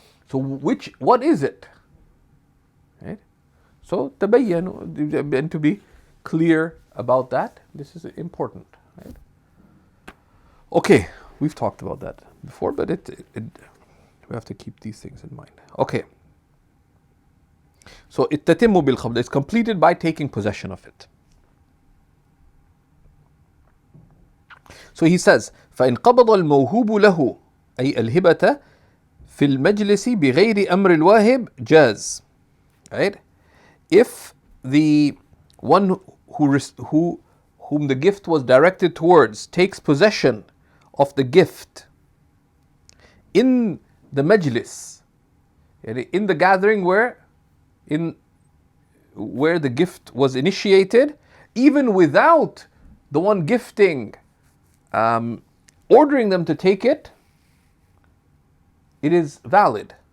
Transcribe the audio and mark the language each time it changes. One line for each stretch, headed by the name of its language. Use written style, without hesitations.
English: So what is it? Right? So tabayyan, and to be clear about that, this is important, right? Okay, we've talked about that before, but we have to keep these things in mind. Okay. So
Arabic: التتم بالقبض
English: is completed by taking possession of it. So he says,
Arabic: فإن قبض الموهوب له أي الهبة في المجلس بغير أمر الواهب جاز.
English: Right? If the one whom the gift was directed towards takes possession of the gift in the majlis, in the gathering where the gift was initiated, even without the one gifting ordering them to take it, it is valid.